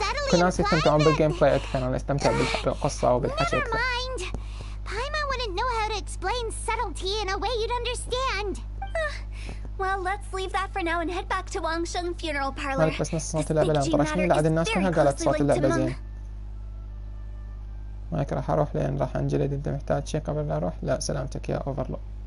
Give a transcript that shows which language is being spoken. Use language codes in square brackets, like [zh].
[ar] كل الناس يستمتعون بالجيم بلاي أكثر أنا أستمتع بالقصة وبالحكي أكثر. [en] Paimon wouldn't know how to explain subtlety in a way you'd understand. Well, let's leave that for now and head back to Wangsheng Funeral Parlor. [ar] مالك بس نص صوت اللعبة لان طرشني لعد الناس كلها قالت صوت اللعبة زين. مالك راح أروح لين راح أنجلد. أنت محتاج شيء قبل لا أروح؟ لا سلامتك يا أوفرلو.